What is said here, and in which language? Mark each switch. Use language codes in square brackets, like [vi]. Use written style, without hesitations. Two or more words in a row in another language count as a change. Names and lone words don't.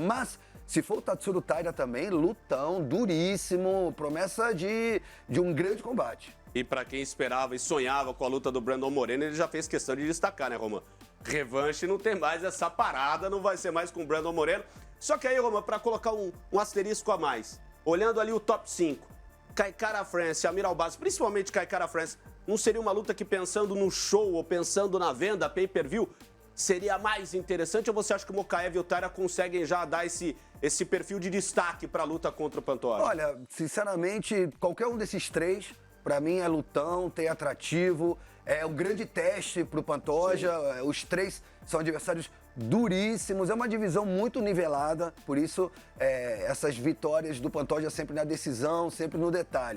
[pt] Mas, se for o Tatsuro Taira também, lutão, duríssimo, promessa de um grande combate. E pra quem esperava e sonhava com a luta do Brandon Moreno, ele já fez questão de destacar, né, Romão? Revanche não tem mais essa parada, não vai ser mais com o Brandon Moreno. Só que aí, Romão, pra colocar um asterisco a mais, olhando ali o top 5, Kai Kara France, Amir Albazi, principalmente Kai Kara France, não seria uma luta que pensando no show ou pensando na venda, pay-per-view, seria mais interessante? Ou você acha que o Mokaev e o Taira conseguem já dar esse perfil de destaque pra luta contra o Pantoja? Olha, sinceramente, qualquer um desses três, pra mim é lutão, tem atrativo, é um grande teste pro Pantoja. Sim. Os três são adversários duríssimos, é uma divisão muito nivelada, por isso essas vitórias do Pantoja sempre na decisão, sempre no detalhe.